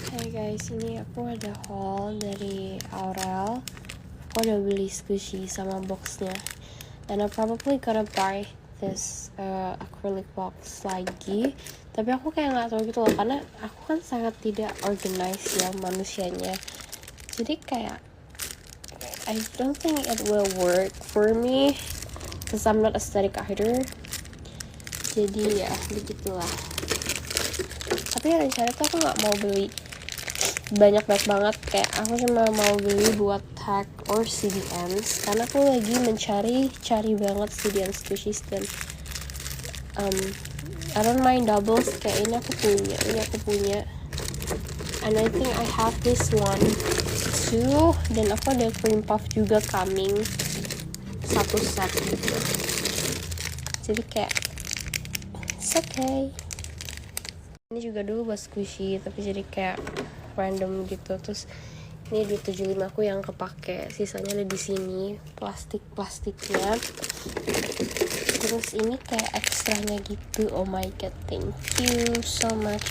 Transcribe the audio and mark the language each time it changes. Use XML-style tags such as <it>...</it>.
<id>Guys, ini aku ada haul dari Aurel. Aku udah beli squishy sama boxnya,</id> <en>and I'm probably gonna buy this acrylic box</en> <id>lagi. Tapi aku kayak nggak tahu gitu loh, karena aku kan sangat tidak organized ya manusianya. Jadi kayak</id> <en>I don't think it will work for me, cause I'm not aesthetic either.</en> <id>Jadi ya begitulah. Tapi rencana tuh aku nggak mau beli banyak banget, kayak aku cuma mau beli buat tag or CDMs, karena aku lagi cari banget CDM squishies. Dan</id> <en>I don't mind doubles,</en> <id>kayak ini aku punya,</id> <en>and I think I have this one too.</en> <id>Dan aku ada cream puff juga</id> <en>coming,</en> <id>satu set gitu. Jadi kayak</id> <en>it's okay.</en> <id>Ini juga dulu buat squishy, tapi jadi kayak random gitu. Terus ini duit 75 aku yang kepake, sisanya ada di sini plastiknya. Terus ini kayak ekstranya gitu.</id> <en>Oh my god, thank you so much.</en>